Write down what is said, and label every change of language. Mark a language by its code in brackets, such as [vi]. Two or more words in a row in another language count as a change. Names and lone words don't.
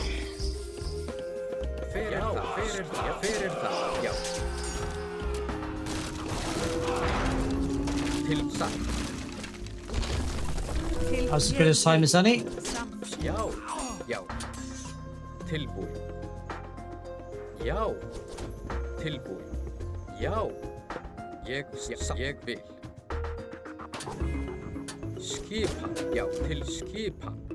[is] Fyrir það. Já. Satt. [en] As good as time as any. [is] Já. Tilbúin. Já. Tilbúin. Já. Ég vil. Skipan. Já, til skipan.